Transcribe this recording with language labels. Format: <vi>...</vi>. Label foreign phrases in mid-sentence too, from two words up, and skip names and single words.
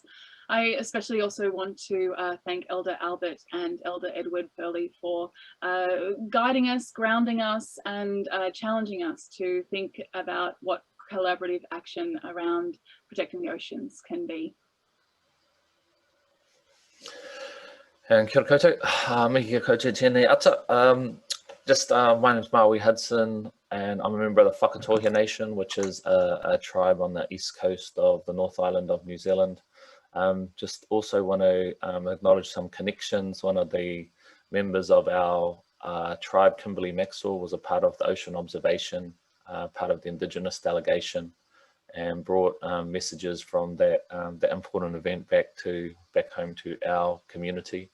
<en>I especially also want to thank Elder Albert and Elder Edward Burley for guiding us, grounding us, and challenging us to think about what collaborative action around protecting the oceans can be.</en> <mi>And kia ora koutou, me kia koutou tēnei ata.</mi> <en>My name's Maui Hudson, and I'm a member of the Whakatohia Nation, which is a tribe on the east coast of the North Island of New Zealand. Just also want to acknowledge some connections. One of the members of our tribe, Kimberly Maxwell, was a part of the Ocean Observation, part of the Indigenous delegation, and brought messages from that important event back home to our community.</en>